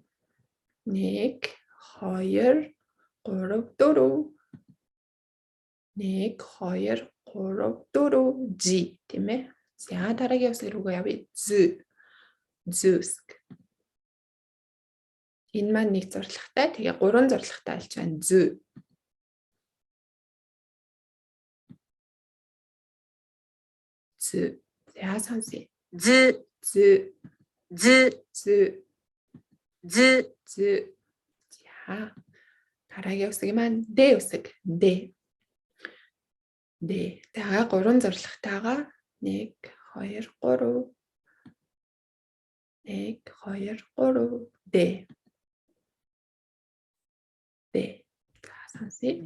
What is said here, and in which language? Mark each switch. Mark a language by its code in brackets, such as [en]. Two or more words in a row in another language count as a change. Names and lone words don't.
[mn] 1 2 3 4 1 2 3 4 жи тийм ээ. За дараагийн үсэг рүүгээ явъя. З. Зүсг. Энэ маань нэг зурлагтай. Тэгээ гурван зурлагтай болж байна. З. З. За сонсъё. [ja] ず、 [mn] З. [ja] ず、 [mn] З. [ja] ず、 [mn] З. За. Дараагийн үсэг маань Д үсэг. Д. Д. За гурван зурлагтайгаа 1 2 3 1 2 3 Д. Д. За сонсъё.